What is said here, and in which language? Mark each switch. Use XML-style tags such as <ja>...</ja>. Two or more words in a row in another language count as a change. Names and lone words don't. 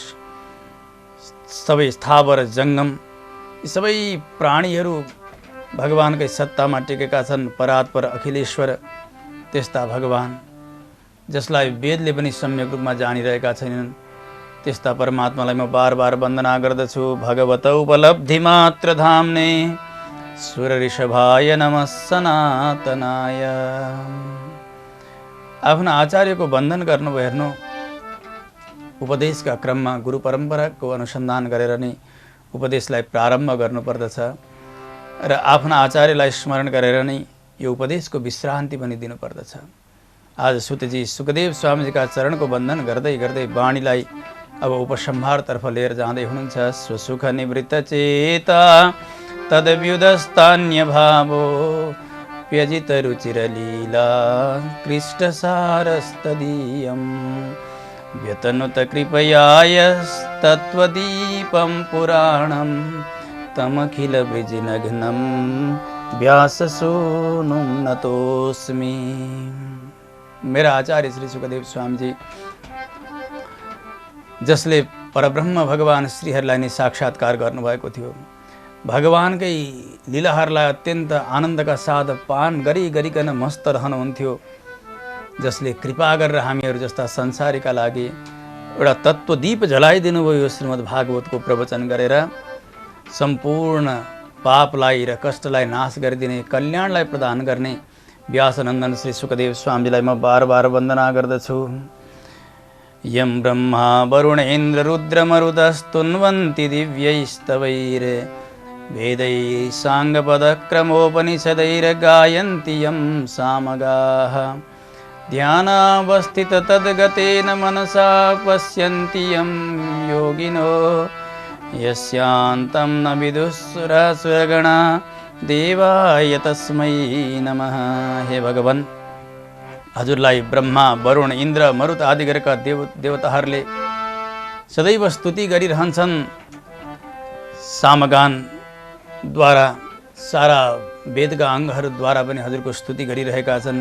<ne>सबै स्थावर जङ्गम यी सबै प्राणीहरू भगवानकै सत्तामा टेकेका छन्। परात्पर अखिलेश्वर त्यस्ता भगवान जसलाई वेदले पनि सम्यक रूपमा जानिरहेका छैनन् त्यस्ता परमात्मालाई म बार बार वन्दना गर्दछु।</ne> <sa>भगवत उपलब्धि मात्र धाम्ने सुरऋषभाय नमः सनातनाय।</sa> <ne>आफ्ना आचार्यको वन्दन गर्नुभयो। हेर्नु, उपदेशका क्रममा गुरु परम्पराको अनुसन्धान गरेर नै उपदेशलाई प्रारम्भ गर्नुपर्दछ र आफ्ना आचार्यलाई स्मरण गरेर नै यो उपदेशको विश्रान्ति पनि दिनुपर्दछ। आज सुतजी सुखदेव स्वामीजीका चरणको वन्दन गर्दै गर्दै वाणीलाई अब उपसंहारतर्फ लिएर जाँदै हुनुहुन्छ।</ne> <sa>स्वसुख निवृत्त चेता तद्व्युदस्तान्य भावो व्यजित रुचिरलीला कृष्टसारस्तदीयं व्यतनुत कृपयायस्तत्त्वदीपं पुराणं तमखिल वृजिनघ्नं व्याससूनुं नतोऽस्मि।</sa> <ne>मेरा आचार्य श्री सुखदेव स्वामीजी जसले परब्रह्म भगवान श्रीहरिलाई नै साक्षात्कार गर्नुभएको थियो, भगवानकै लीलाहरूलाई अत्यन्त आनन्दका साथ पान गरिकन मस्त रहनुहुन्थ्यो, जसले कृपा गरेर हामीहरू जस्ता संसारीका लागि एउटा तत्त्वदीप जलाइदिनु भयो। श्रीमद् भागवतको प्रवचन गरेर सम्पूर्ण पापलाई र कष्टलाई नाश गरिदिने, कल्याणलाई प्रदान गर्ने व्यासनन्दन श्री सुखदेव स्वामीजीलाई म बार बार वन्दना गर्दछु।</ne> <sa>यं ब्रह्मा वरुणेन्द्र रुद्रमरुदस्तुन्वन्ति दिव्यैस्तवैर् वेदैः साङ्गपदक्रमोपनिषदैर्गायन्ति यं सामगाः ध्यानावस्थित तद्गतेन मनसा पश्यन्ति यं योगिनो यस्यान्तं न विदुःसुरासुरगणा देवाय तस्मै नमः।</sa> <ne>हे भगवान, हजुरलाई ब्रह्मा वरुण इन्द्र मरुत आदि गरेका देवताहरूले सदैव स्तुति गरिरहन्छन्। सामगानद्वारा सारा वेदका अङ्गहरूद्वारा पनि हजुरको स्तुति गरिरहेका छन्।</ne>